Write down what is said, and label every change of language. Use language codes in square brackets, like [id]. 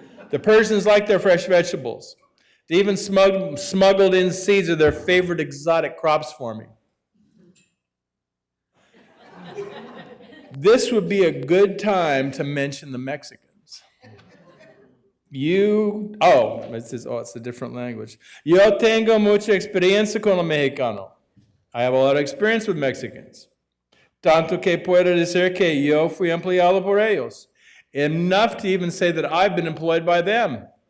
[en] The Persians liked their fresh vegetables. They even smuggled in seeds of their favorite exotic crops for me. This would be a good time to mention the Mexicans. It's a different language. [es] Yo tengo mucha experiencia con el mexicano. [en] I have a lot of experience with Mexicans. [es] Tanto que puedo decir que yo fui empleado por ellos. [en] Enough to even say that I've been employed by them.